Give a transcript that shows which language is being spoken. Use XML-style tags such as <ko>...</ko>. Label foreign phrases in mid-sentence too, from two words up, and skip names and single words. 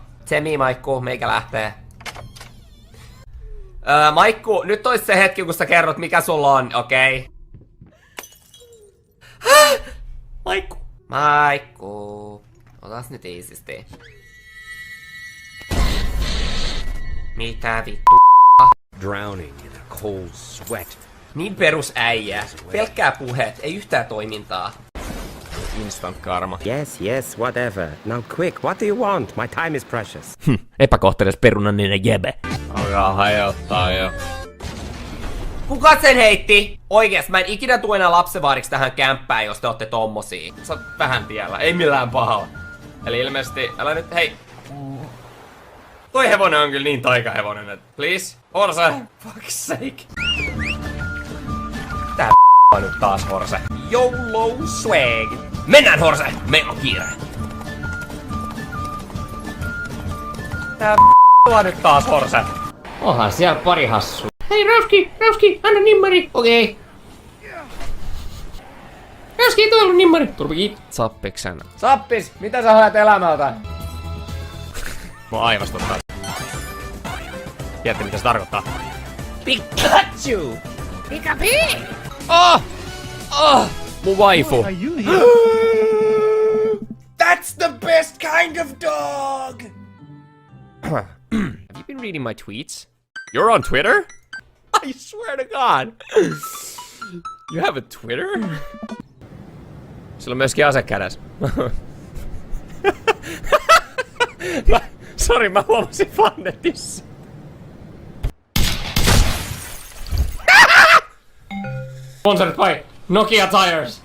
<fi>Tsemi, Maikku, meikä lähtee. Maikku, nyt ois se hetki kun sä kerrot mikä sulla on, okei? Maikku. Maikku. Otas nyt iisisti. Mitä vittu?</fi> <en>Drowning in a cold sweat.</en> <fi>Niin perus äijä. Pelkkää puheet, ei yhtään toimintaa.</fi> <en>Instant karma. Yes, whatever. Now quick, what do you want? My time is precious.</en> <fi>Epäkohteles perunaninen jebe. Alkaa hajottaa jo. Kuka sen heitti? Oikees, mä en ikinä tule enää lapsenvaariksi tähän kämppään, jos te ootte tommosia. Sä oot vähän tiellä, ei millään pahalla. Eli ilmeisesti, älä nyt, hei. Toi hevonen on kyllä niin taikahevonen, että</fi> <en>please, Horse, fuck's sake.</en> <fi>Tää on nyt taas Horse.</fi> <en>YOLO swag.</en> <fi>Mennään Horse, meillä on kiire. Tää on nyt taas Horse. Onhan siellä pari hassua. Hei Rauski, anna nimmari. Okei. Rauski, tuolla on nimmari. Turpi. Zappiksen. Zappis, mitä sä haet elämältä? Mua aivastuttaa. Tiedätte mitä se tarkoittaa? Pikachu! Mun waifu.</fi> <en>That's the best kind of dog! Have you been reading my tweets? You're on Twitter? I swear to God. You have a Twitter?</en> <fi>Sillä on myöskin ase kädessä. Sori, mä huomasin Fannetissa. Sponsorit vai? Nokia Tires.</fi>